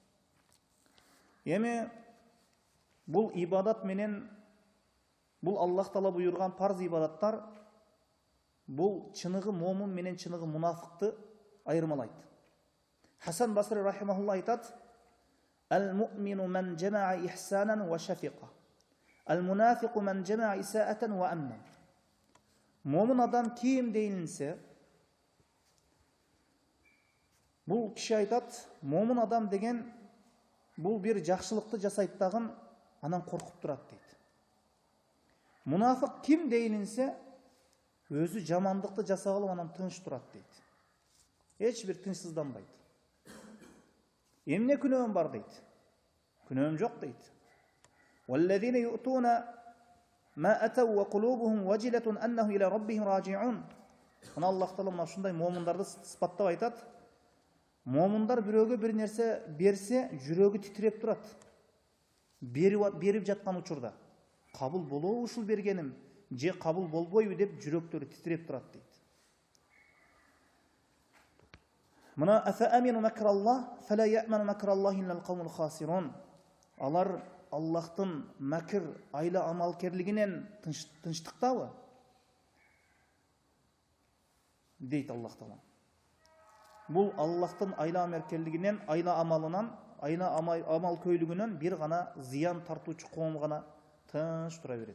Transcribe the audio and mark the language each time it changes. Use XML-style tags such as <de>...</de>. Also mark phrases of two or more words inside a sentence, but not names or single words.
<ky>Эми бул ибадат менен, бул Аллах Таала буйрган парз ибадаттар бул чыныгы момун менен чыныгы мунафыкты айырмалайт. Хасан Басри рахимахулла айтат:</ky> <ar>"المؤمن من جمع إحسانا وشفقة. المنافق من جمع إساءة وأمنا."</ar> <ky>Момун адам ким дейилинсе, бул киши айтат, момун адам деген бул бир жакшылыкты жасайт дагы анан коркуп турат дейт. Мунафык ким дейилинсе, өзү жамандыкты жасап алып анан тыныч турат дейт. Эч бир тынчсызданбайт. Эмне күнөөм бар дейт. Күнөөм жок дейт.</ky> <ar>"والذين يؤتون ما آتوا وقلوبهم وجلة أنهم إلى ربهم راجعون."</ar> <ky>Мына Аллах Таала мына ушундай момундарды сыпаттап айтат. Момундар бирөөгө бир нерсе берсе, жүрөгү титиреп турат. Берип жаткан учурда кабыл болобу ушул бергеним, же кабыл болбойбу деп жүрөктөрү титиреп турат дейт.</ky> <ar>Мына أفأمنوا مكر الله فلا يأمن مكر الله إلا القوم الخاسرون.</ar> <ky>Алар Аллахтын макр, айла амалкерлигинен тынчтыктабы? Дейт Аллах Таала. Бул Аллахтын айла амалкерлигинен, айла амалынан, айла амал көйлүгүнөн бир гана зыян тартуучу коом гана тыныч тура берет.</ky>